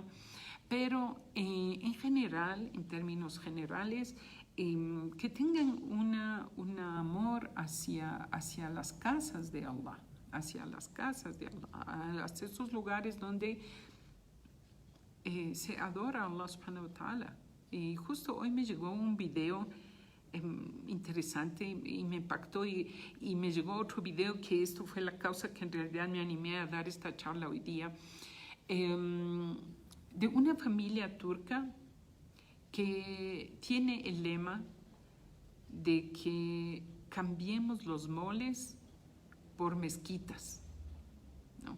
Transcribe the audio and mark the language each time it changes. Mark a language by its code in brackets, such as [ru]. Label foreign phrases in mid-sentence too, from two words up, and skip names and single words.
[es] Pero en general, en términos generales, que tengan un amor hacia las casas de Allah, hacia esos lugares donde se adora a [ar] الله سبحانه وتعالى. [es] Y justo hoy me llegó un video interesante y me impactó, y me llegó otro video que esto fue la causa que en realidad me animé a dar esta charla hoy día, de una familia turca que tiene el lema de que cambiemos los moles por mezquitas, ¿no?